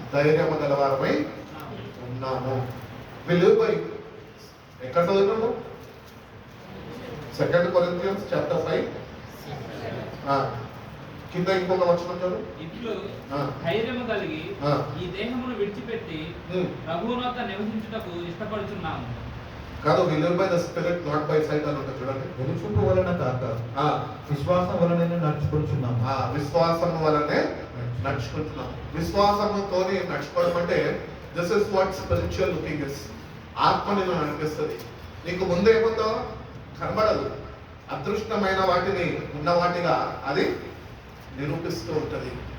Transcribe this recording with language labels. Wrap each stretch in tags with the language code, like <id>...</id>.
<te>ధైర్యము గలవారమై ఉన్నాము. విలువై ఎక్కడ చదువుతున్నాము? 2 Corinthians chapter 5 కింద ఇంకొక వచనం చదువు. ఇట్లు ధైర్యము కలిగి ఈ దేహమును విడిచిపెట్టి ప్రభువునొద్ద నివసించుటకు ఇష్టపడుచున్నాము.</te> <en>కాదు, we live by the spirit not by sight</en> <te>అని ఉంటుంది చూడండి. వెలుచూపు వలన కాక విశ్వాసం వలన నడుచుకుంటున్నాము. విశ్వాసం వలనే నడుచుకుంటున్నాం. విశ్వాసముతోని నడుచుకోవడం అంటే</te> <en>This is what spiritual looking is.</en> <te>ఆత్మని నడిపిస్తుంది. నీకు ముందు ఏముందో కనబడదు, అదృష్టమైన వాటిని ఉన్న వాటిగా అది నిరూపిస్తూ ఉంటుంది.</te>